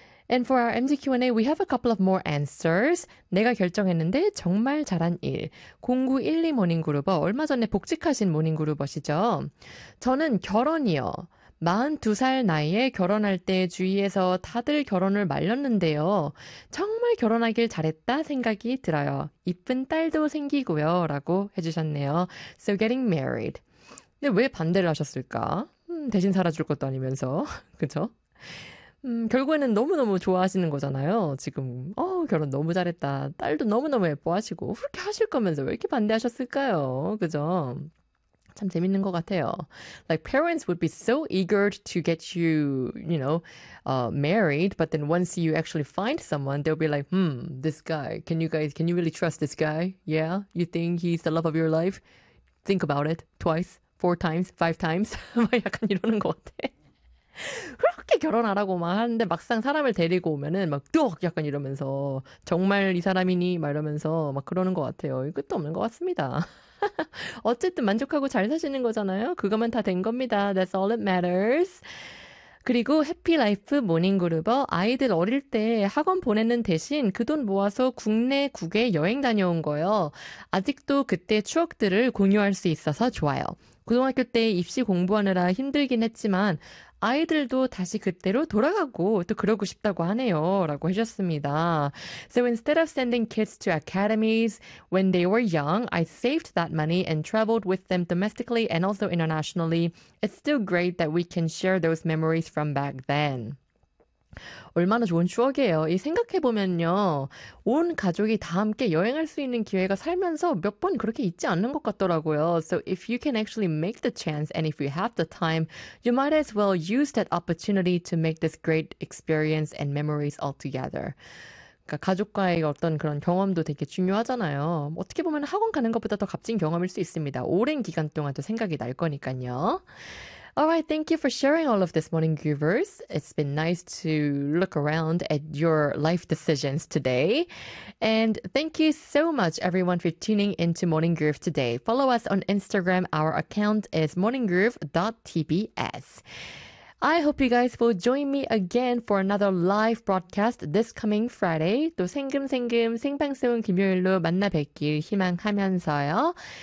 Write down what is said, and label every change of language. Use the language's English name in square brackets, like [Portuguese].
[English] And for our MG Q&A, we have a couple of more answers. [Korean] 내가 결정했는데 정말 잘한 일. 0912 모닝그루버, 얼마 전에 복직하신 모닝그루버시죠? 저는 결혼이요. 42살 나이에 결혼할 때 주위에서 다들 결혼을 말렸는데요. 정말 결혼하길 잘했다 생각이 들어요. 이쁜 딸도 생기고요. 라고 해주셨네요. [English] So getting married. [Korean] 근데 왜 반대를 하셨을까? 대신 살아줄 것도 아니면서. 그쵸? 결국에는 너무너무 좋아하시는 거잖아요. 지금 결혼 너무 잘했다. 딸도 너무너무 예뻐하시고 그렇게 하실 거면서 왜 이렇게 반대하셨을까요? 그죠? 참 재밌는 것 같아요. [English] Like parents would be so eager to get you, you know, married, but then once you actually find someone, they'll be like, this guy. Can you really trust this guy? Yeah, you think he's the love of your life? Think about it twice, four times, five times. [Korean] 약간 이러는 것 같아. 그렇게 결혼하라고 막 하는데 막상 사람을 데리고 오면은 막 뚝! 약간 이러면서 정말 이 사람이니? 막 이러면서 막 그러는 것 같아요. 끝도 없는 것 같습니다. 어쨌든 만족하고 잘 사시는 거잖아요. 그거만 다된 겁니다. [English] That's all that matters. [Korean] 그리고 해피 라이프 모닝 그루버, 아이들 어릴 때 학원 보내는 대신 그돈 모아서 국내 국외 여행 다녀온 거요. 아직도 그때 추억들을 공유할 수 있어서 좋아요. 고등학교 때 입시 공부하느라 힘들긴 했지만 아이들도 다시 그때로 돌아가고 또 그러고 싶다고 하네요. 라고 해주셨습니다. [English] So instead of sending kids to academies when they were young, I saved that money and traveled with them domestically and also internationally. It's still great that we can share those memories from back then. [Korean] 얼마나 좋은 추억이에요. 이 생각해보면요. 온 가족이 다 함께 여행할 수 있는 기회가 살면서 몇번 그렇게 있지 않는 것 같더라고요. [English] So if you can actually make the chance and if you have the time, you might as well use that opportunity to make this great experience and memories all together. [Korean] 가족과의 어떤 그런 경험도 되게 중요하잖아요. 어떻게 보면 학원 가는 것보다 더 값진 경험일 수 있습니다. 오랜 기간 동안도 생각이 날 거니까요. [English] All right, thank you for sharing all of this morning, Groovers. It's been nice to look around at your life decisions today. And thank you so much, everyone, for tuning into Morning Groove today. Follow us on Instagram. Our account is morninggroove.tbs. I hope you guys will join me again for another live broadcast this coming Friday. [Korean] 또 생금생금 생방송 금요일로 만나 뵙길 희망하면서요.